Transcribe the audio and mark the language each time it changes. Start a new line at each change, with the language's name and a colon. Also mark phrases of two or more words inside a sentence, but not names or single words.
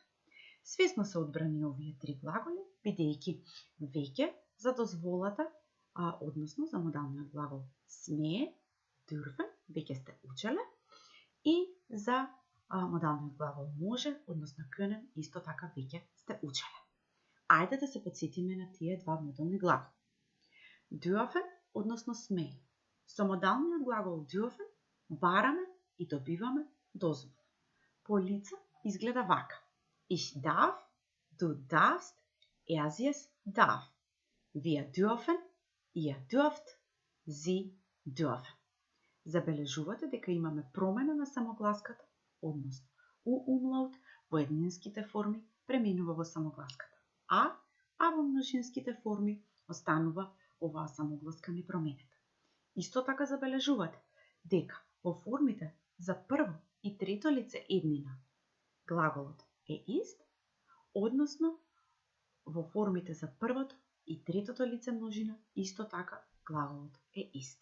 Macedonian: Свесно се одбрани овие три глаголи, бидејќи веќе за дозволата, односно за модалниот глагол смее, dürfen, веќе сте учеле, и за модалниот глагол може, односно können, исто така веќе сте учеле. Ајде да се потсетиме на тие два модални глаголи. Dürfen, односно смее. Со модалниот глагол dürfen бараме и добиваме дозвола. По лица изгледа вака.
German: Ich darf, du darfst, es darf. Wir dürfen, ihr dürft, sie dürfen.
Macedonian: Забележувате дека имаме промена на самогласката, односно у-умлаут во еднинските форми преминува во самогласката, а во множинските форми останува оваа самогласка непроменета. Исто така забележувате дека во формите за прво и трето лице еднина глаголот е ист, односно во формите за првото и третото лице множина исто така глаголот е ист.